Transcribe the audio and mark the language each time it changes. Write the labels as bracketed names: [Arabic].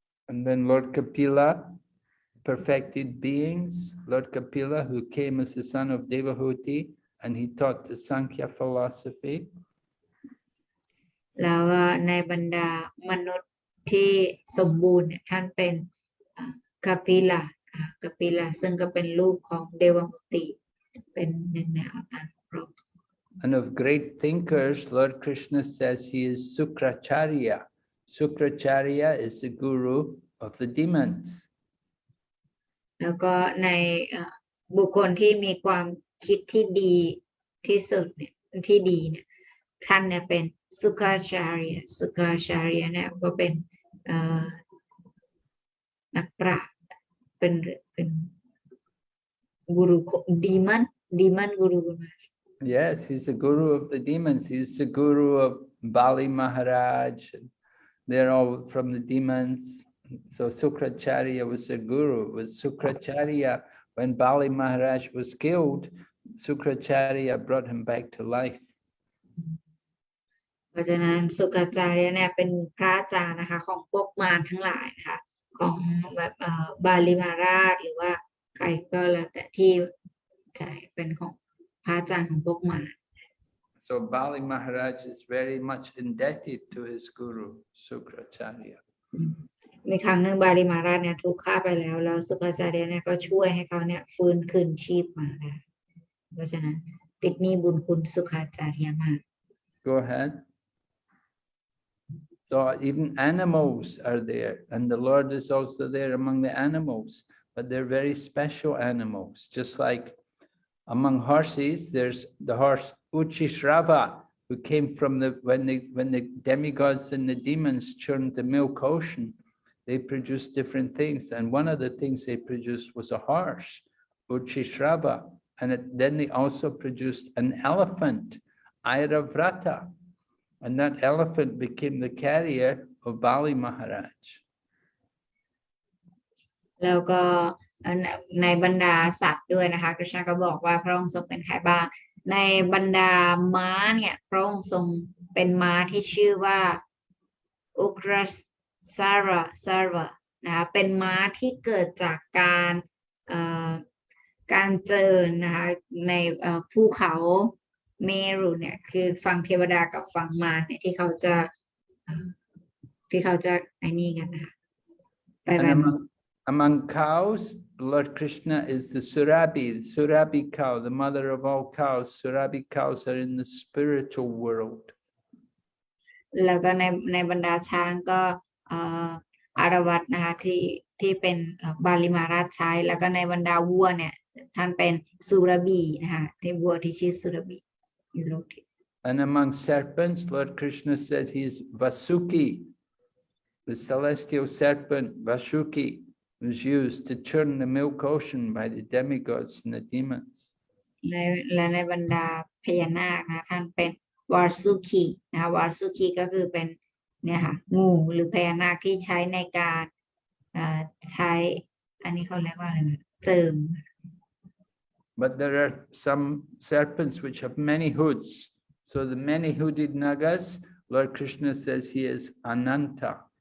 [English] And then Lord Kapila, perfected beings, Lord Kapila, who came as the son of Devahuti, and he taught the Sankhya philosophy. [Thai] แล้วในบรรดามนุษย์ที่สมบูรณ์เนี่ยท่านเป็นกัปปิลาซึ่งก็เป็นลูกของเดวมุติเป็นหนึ่งในอวตารพระ [English] And of great thinkers, Lord Krishna says he is Sukracharya. Sukracharya is the guru of the demons. [Thai] แล้วก็ในบุคคลที่มีความคิดที่ดีที่สุดเนี่ยที่ดีเนี่ยท่านเนี่ยเป็นสุขาชาริยเนี่ยก็เป็นนักปราชญ์เป็นกูรูดีมันกูรู [English] Yes, he's the guru of the demons. He's the guru of Bali Maharaj. They're all from the demons. So Sukracharya was the guru. With Sukracharya, when Bali Maharaj was killed, Sukracharya brought him back to life. [Thai] เพราะฉะนั้นสุกาจารย์เนี่ยเป็นพระอาจารย์นะคะของพวกมารทั้งหลายนะคะของแบบบาลีมาราชหรือว่าใครก็แล้วแต่ที่ใช่เป็นของพระอาจารย์ของพวกมาร [English] So Bali Maharaj is very much indebted to his guru, Sukracharya. [Thai] ในครั้งหนึ่งบาลีมาราชเนี่ยถูกฆ่าไปแล้วสุกาจารย์เนี่ยก็ช่วยให้เขาเนี่ยฟื้นคืนชีพมาได้เพราะฉะนั้นติดหนี้บุญคุณสุกาจารย์มาก [English] Go ahead. So even animals are there, and the Lord is also there among the animals, but they're very special animals. Just like among horses, there's the horse Uchishrava, who came from when the demigods and the demons churned the milk ocean, they produced different things, and one of the things they produced was a horse, Uchishrava, and then they also produced an elephant, Airavrata, and that elephant became the carrier of Bali Maharaj. [Thai] แล้วก็ในบรรดาสัตว์ด้วยนะคะคริชนาก็บอกว่าพระองค์ทรงเป็นใครบ้างในบรรดาม้าเนี่ยพระองค์ทรงเป็นม้าที่ชื่อว่าอุกรสารวะนะคะเป็นม้าที่เกิดจากการเจริญนะคะในภูเขาเมรุเนี่ยคือฝั่งเทวดากับฝั่งมารเนี่ยที่เขาจะไอ้นี่กันนะคะไปแบบ [English] Among cows, Lord Krishna is the Surabhi cow, the mother of all cows. Surabhi cows are in the spiritual world. [Thai] แล้วก็ในบรรดาช้างก็อารวัตนะคะที่เป็นบาลิมาราชใช้แล้วก็ในบรรดาวัวเนี่ยท่านเป็นสุรบีนะคะที่วัวที่ชื่อสุรบีอยู่โลกทิพย์ [English] And among serpents, Lord Krishna said he is Vasuki, the celestial serpent Vasuki, was used to churn the milk ocean by the demigods and the demons. [Thai] และในบรรดาพญานาคนะท่านเป็นวาสุคีนะคะวาสุคีก็คือเป็นเนี่ยค่ะงูหรือพญานาคที่ใช้ในการใช้อันนี้เขาเรียกว่าอะไรนะเจิม [English] But there are some serpents which have many hoods. So the many hooded nagas, Lord Krishna says he is Ananta.